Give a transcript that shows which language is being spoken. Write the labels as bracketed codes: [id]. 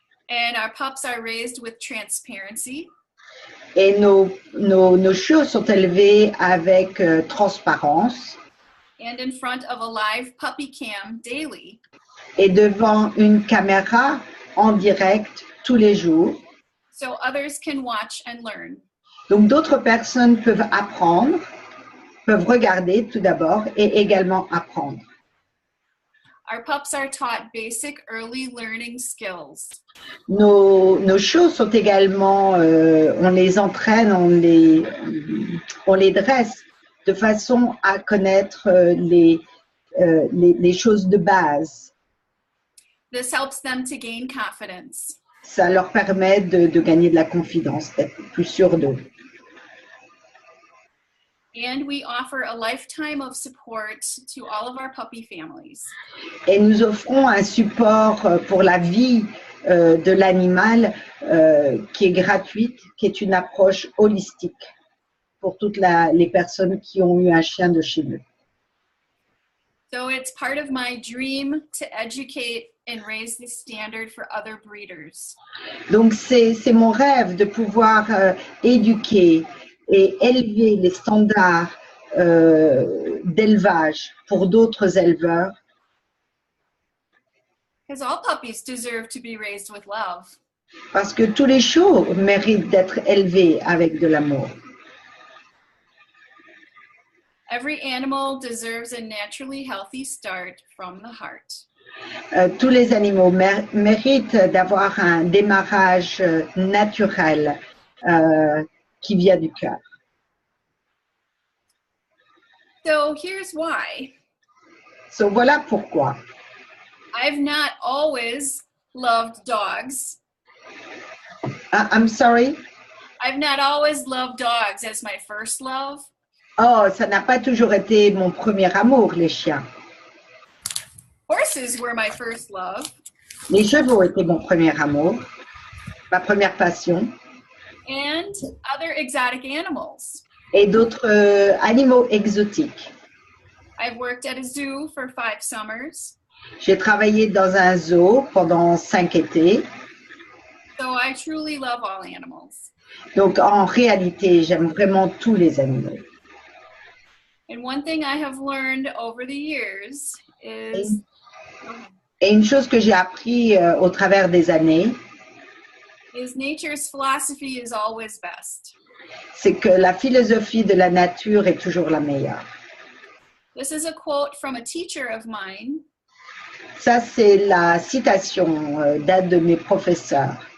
[en] And our pups are raised with transparency. [fr] Et nos chiots sont élevés avec transparence [en] And in front of a live puppy cam daily. [fr] et devant une caméra en direct tous les jours. [en] so others can watch and learn. [fr] Donc d'autres personnes peuvent apprendre, peuvent regarder tout d'abord et également apprendre. [en] Our pups are taught basic early learning skills. [fr] Nos chiots sont également, on les entraîne, on les dresse de façon à connaître les choses de base. [en] This helps them to gain confidence. [fr] Ça leur permet de gagner de la confiance, d'être plus sûr d'eux. [en] And we offer a lifetime of support to all of our puppy families. [fr] Et nous offrons un support pour la vie de l'animal qui est gratuite, qui est une approche holistique pour toutes les personnes qui ont eu un chien de chez nous. [en] So it's part of my dream to educate and raise the standard for other breeders. [fr] Donc c'est mon rêve de pouvoir éduquer et élever les standards d'élevage pour d'autres éleveurs. [en] Because all puppies deserve to be raised with love. [fr] Parce que tous les chiots méritent d'être élevés avec de l'amour. [en] Every animal deserves a naturally healthy start from the heart. [fr] Tous les animaux méritent d'avoir un démarrage naturel qui vient du cœur. [en] So here's why. [fr] So, voilà pourquoi. [en] I've not always loved dogs. I'm sorry? I've not always loved dogs as my first love. [fr] Oh, ça n'a pas toujours été mon premier amour, les chiens. [en] Horses were my first love. [fr] Les chevaux étaient mon premier amour, ma première passion. [en] And other exotic animals. [fr] Et d'autres animaux exotiques. [en] I've worked at a zoo for 5 summers. [fr] J'ai travaillé dans un zoo pendant 5 étés. [en] So I truly love all animals. [fr] Donc, en réalité, j'aime vraiment tous les animaux. [en] And one thing I have learned over the years is... [fr] Et une chose que j'ai appris au travers des années, [en] is nature's philosophy is always best. [fr] c'est que la philosophie de la nature est toujours la meilleure. [en] This is a quote from a teacher of mine. [fr] Ça, c'est la citation d'un de mes professeurs,